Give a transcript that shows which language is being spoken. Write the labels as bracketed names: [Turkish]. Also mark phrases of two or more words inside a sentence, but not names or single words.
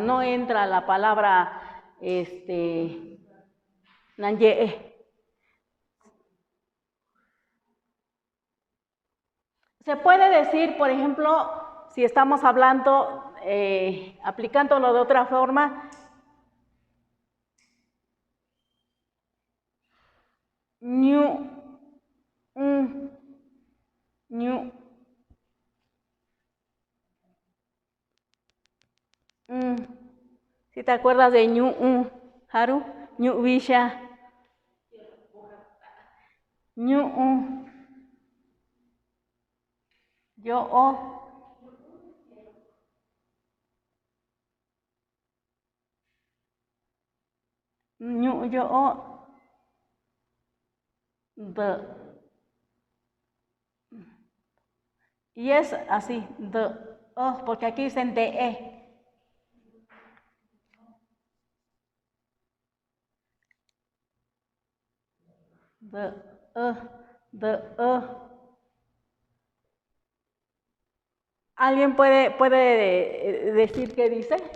[Spanish] No entra la palabra nanye. Se puede decir, por ejemplo, si estamos hablando, aplicándolo de otra forma, ñu, ñu, si te acuerdas de ñu, Haru, ñu, Visha, ñu, yo, ñu, yo, de. Y es así, de, porque aquí dicen de, de, de, ¿Alguien puede decir qué dice?